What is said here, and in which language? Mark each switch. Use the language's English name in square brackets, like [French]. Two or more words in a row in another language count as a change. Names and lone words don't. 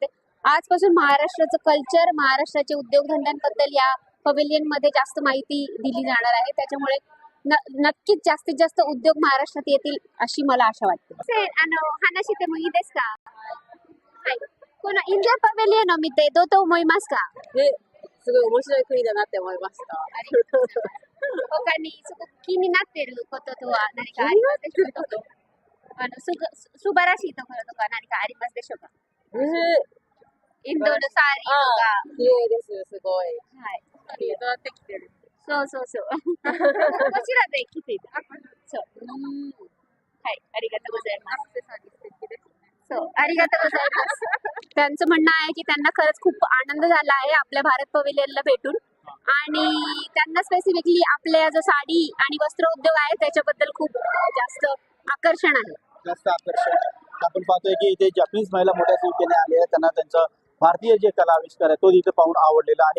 [Marathi] आजपासून महाराष्ट्राचं कल्चर, महाराष्ट्राचे उद्योगधंद्यांबद्दल या पवेलियन मध्ये जास्त माहिती दिली जाणार आहे, त्याच्यामुळे नक्कीच जास्तीत जास्त उद्योग महाराष्ट्रात येतील अशी मला आशा वाटते। [Japanese] इंडिया पवेलियन を見てどうと思いますか？すごい面白い国だなって思いました。他にすごく気になっていることとは何かありますでしょうか？素晴らしいところとか何かありますでしょうか？インドのサーリーとか。綺麗です、すごい。はい。どうやって来てる？そうそうそう。こちらで来ていた。そう。はい、ありがとうございます。ありがとうございます。 [Marathi] त्यांचं म्हणणं आहे की त्यांना खरंच खूप आनंद झाला आहे आपल्या भारत पवेलियनला भेटून आणि त्यांना स्पेसिफिकली आपल्या जो साडी आणि वस्त्र उद्योग आहे त्याच्याबद्दल खूप जास्त आकर्षण आहे। जास्त आकर्षण आपण पाहतोय की इथे जपानीज महिला मोठ्या संख्येने आले आहेत, त्यांना त्यांचं भारतीय जे कला आविष्कार आहे तो इथे पाहून आवडलेला आहे।